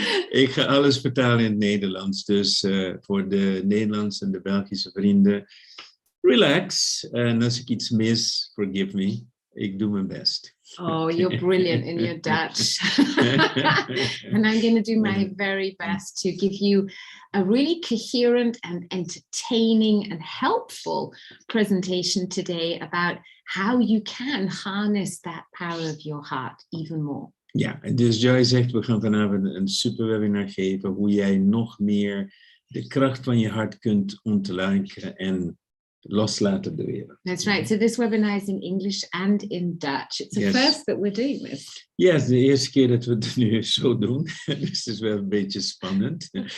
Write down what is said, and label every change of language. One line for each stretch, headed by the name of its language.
Dutch: Ik ga alles vertalen in het Nederlands. Dus voor de Nederlandse en de Belgische vrienden, relax. En als ik iets mis,
English: forgive me.
Dutch: Ik doe mijn best.
English: Oh, you're brilliant in your Dutch. And I'm going to do my very best to give you a really coherent and entertaining and helpful presentation today about how you can harness that power of your heart even more.
Dutch: Ja, dus Joy zegt, we gaan vanavond een super webinar geven, hoe jij nog meer de kracht van je hart kunt ontluiken en loslaten op de wereld.
English: That's right. So this webinar is in English and in Dutch. It's the first that we're doing this.
Dutch: Yes, de eerste keer dat we het nu zo doen. Dus het is wel een beetje spannend.